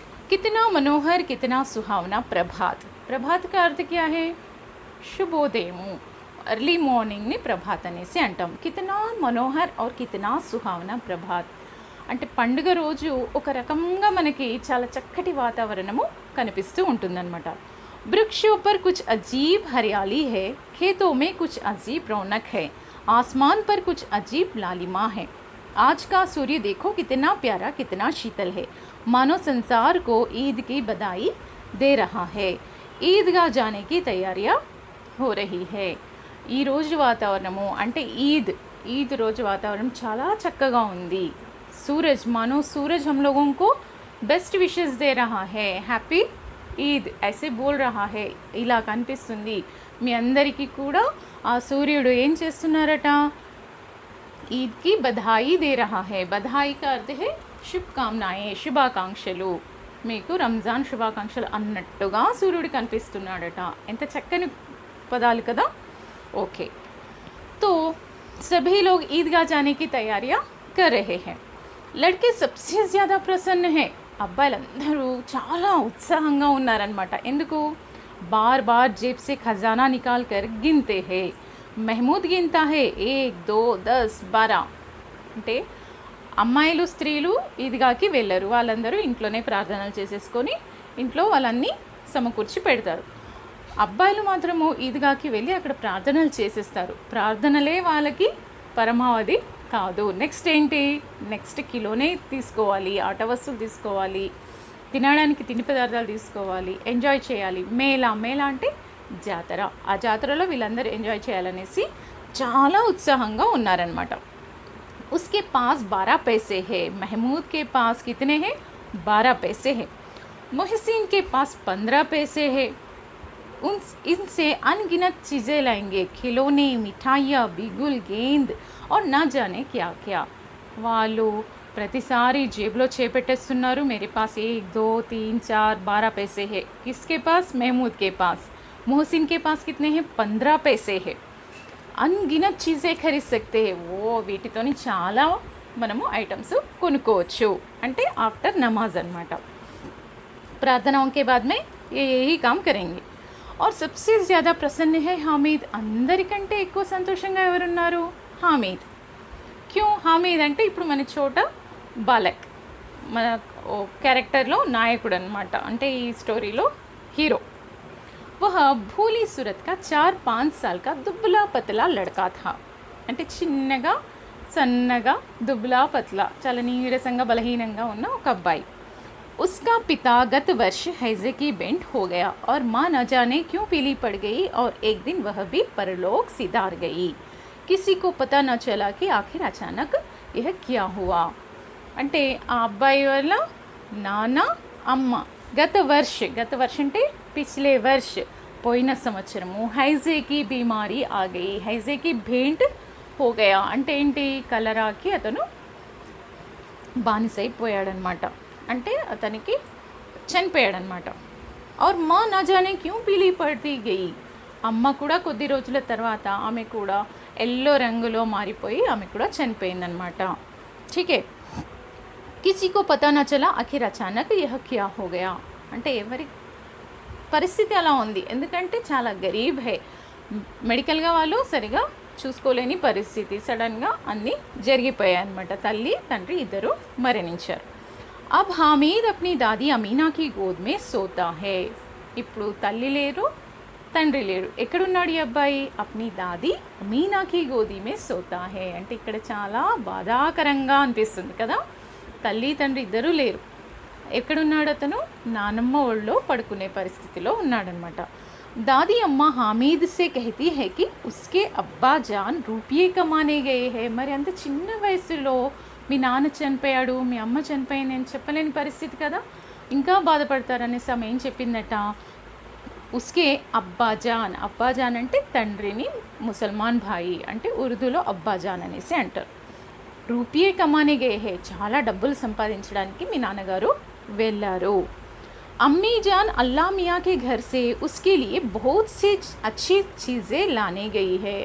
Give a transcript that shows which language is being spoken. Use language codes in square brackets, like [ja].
[hi] कितना मनोहर, कितना सुहावना प्रभात. प्रभात का अर्थ क्या है, [te] శుభోదయము, ఎర్లీ మార్నింగ్ని ప్రభాత్ అనేసి అంటాం. [hi] కితనా మనోహర్ और कितना सुहावना [te] ప్రభాత్ అంటే పండుగ రోజు ఒక రకంగా మనకి చాలా చక్కటి వాతావరణము కనిపిస్తూ ఉంటుందన్నమాట. [hi] वृक्षों पर कुछ अजीब हरियाली है, खेतों में कुछ अजीब रौनक है, आसमान पर कुछ अजीब लालिमा है. आज का सूर्य देखो कितना प्यारा, कितना शीतल है, मानो संसार को ईद की बधाई दे रहा है. ईदगा जाने की तैयारियां हो रही है. [te] ఈ రోజు వాతావరణము అంటే ఈద్ రోజు వాతావరణం చాలా చక్కగా ఉంది. [hi] सूरज मानो सूरज हम लोगों को बेस्ट विशेस दे रहा है, హ్యాపీ ఈద్ ऐसे बोल रहा है. [te] ఇలా కనిపిస్తుంది. మీ అందరికీ కూడా ఆ సూర్యుడు ఏం చేస్తున్నారట, [hi] ఈద్కి బధాయి దే రహా హై. బధాయి కా అర్థ హై శుభకామనాయే, [te] శుభాకాంక్షలు, మీకు రంజాన్ శుభాకాంక్షలు అన్నట్టుగా సూర్యుడు కనిపిస్తున్నాడట. ఎంత చక్కని పదాలు కదా. [hi] ओके, तो सभी लोग ईदगाह जाने की तैयारियां कर रहे हैं. लड़के सबसे ज़्यादा प्रसन्न हैं. [te] అబ్బాయిలందరూ చాలా ఉత్సాహంగా ఉన్నారనమాట. ఎందుకు? [hi] बार बार जेब से खजाना निकाल कर गिनते हैं. महमूद गिनता है 1 2 10 12. [te] అంటే అమ్మాయిలు స్త్రీలు ఈద్గాకి వెళ్ళరు, వాళ్ళందరూ ఇంట్లోనే ప్రార్థనలు చేసేసుకొని ఇంట్లో వాళ్ళన్నీ సమకూర్చి పెడతారు. అబ్బాయిలు మాత్రము ఈద్గాకి వెళ్ళి అక్కడ ప్రార్థనలు చేసేస్తారు. ప్రార్థనలే వాళ్ళకి పరమావధి కాదు. నెక్స్ట్ ఏంటి, నెక్స్ట్ కిలోనే తీసుకోవాలి, ఆట వస్తువులు తీసుకోవాలి, తినడానికి తిండి పదార్థాలు తీసుకోవాలి, ఎంజాయ్ చేయాలి. మేళా అంటే జాతర. ఆ జాతరలో వీళ్ళందరూ ఎంజాయ్ చేయాలనేసి చాలా ఉత్సాహంగా ఉన్నారనమాట. [hi] उसके पास 12 पैसे है. महमूद के पास कितने हैं? 12 पैसे है. मोहसिन के पास 15 पैसे है. इनसे अनगिनत चीज़ें लाएंगे, खिलौने, मिठाइयाँ, बिगुल, गेंद और ना जाने क्या क्या. [te] వాళ్ళు ప్రతిసారి జేబులో చేపెట్టేస్తున్నారు. [hi] मेरे पास 1 2 3 4 12 पैसे है. किसके पास? महमूद के पास. मोहसिन के पास कितने हैं? 15 पैसे है. అన్గినత్ చీజే ఖరీద్ సక్తే హై. [te] వీటితోని చాలా మనము ఐటమ్స్ కొనుక్కోవచ్చు. అంటే ఆఫ్టర్ నమాజ్ అనమాట. [hi] ప్రార్థనాओं के बाद में यही काम करेंगे. और सबसे ज़्यादा प्रसन्न है हामिद. [te] అందరికంటే ఎక్కువ సంతోషంగా ఎవరున్నారు? హామీద్. క్యూ హామీద్ అంటే ఇప్పుడు మన చోట బాలక్, మన క్యారెక్టర్లో నాయకుడు అనమాట. అంటే ఈ స్టోరీలో హీరో. [hi] वह భూలి सूरत का 4-5 साल का दुबला पतला लड़का था. [te] అంటే చిన్నగా సన్నగా దుబ్లా పతలా చాలా నీరసంగా బలహీనంగా ఉన్న ఒక అబ్బాయి. [hi] उसका पिता गत वर्ष हैजे की बेंट हो गया और माँ न जाने क्यों पीली पड़ गई और एक दिन वह भी परलोक सिधार गई. किसी को पता न चला कि आखिर अचानक यह क्या हुआ. [te] అంటే ఆ అబ్బాయి వల్ల నాన్న అమ్మ గత వర్ష అంటే [hi] पिछले वर्ष [te] పోయిన సంవత్సరము [hi] హైజేకి బీమారీ ఆ గయి. హైజేకి భేంట్ హో గయా [te] అంటే ఏంటి, కలరాకి అతను బానిసైపోయాడనమాట. అంటే అతనికి చనిపోయాడనమాట. [hi] और माँ ना जाने क्यों पीली पड़ती गई. [te] అమ్మ కూడా కొద్ది రోజుల తర్వాత ఆమె కూడా ఎల్లో రంగులో మారిపోయి ఆమె కూడా చనిపోయిందనమాట. [hi] ठीक है. किसी को पता न चला आखिर अचानक यह क्या हो गया. [te] అంటే ఎవరి పరిస్థితి అలా ఉంది, ఎందుకంటే చాలా గరీబ్ హై. మెడికల్గా వాళ్ళు సరిగా చూసుకోలేని పరిస్థితి. సడన్గా అన్నీ జరిగిపోయాయి అన్నమాట. తల్లి తండ్రి ఇద్దరు మరణించారు. [hi] अब हामिद अपनी दादी अमीना की गोद में सोता है. [te] ఇప్పుడు తల్లి లేరు, తండ్రి లేరు. ఎక్కడున్నాడు ఈ అబ్బాయి? [hi] అప్ని దాది అమీనాకి గోది మే సోతా హే. [te] అంటే ఇక్కడ చాలా బాధాకరంగా అనిపిస్తుంది కదా. తల్లి తండ్రి ఇద్దరు లేరు. ఎక్కడున్నాడు అతను? నానమ్మ ఒళ్ళో పడుకునే పరిస్థితిలో ఉన్నాడనమాట. [hi] दादी अम्मा हामिद से कहती है कि उसके अब्बा जान रुपये कमाने गए हैं. [te] మరి అంత చిన్న వయసులో మీ నాన్న చనిపోయాడు, మీ అమ్మ చనిపోయింది అని చెప్పలేని పరిస్థితి కదా. ఇంకా బాధపడతారనేసి ఆమె ఏం చెప్పిందట, [hi] ఉస్కే అబ్బాజాన్ [te] అంటే తండ్రిని, ముసల్మాన్ భాయి అంటే ఉర్దూలో అబ్బాజాన్ అనేసి అంటారు. [hi] రూపియే కమానే గే హే, [te] చాలా డబ్బులు సంపాదించడానికి మీ నాన్నగారు వెళ్ళారు. [hi] अम्मी जान अल्लाह मियाँ के घर से उसके लिए बहुत सी अच्छी चीज़ें लाने गई है.